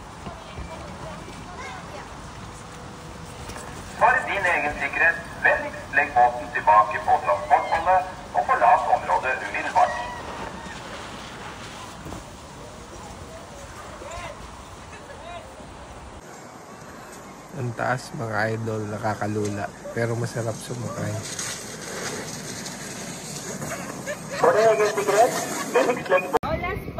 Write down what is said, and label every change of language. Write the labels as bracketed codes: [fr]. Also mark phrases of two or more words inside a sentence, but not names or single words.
[no] For din egen sikkerhet, vennligst legg båten tilbake på transportholdet og forlat området umiddelbart. [tl] Ang taas mga idol, nakakalula. Pero masarap sumakay. Oh, last pa.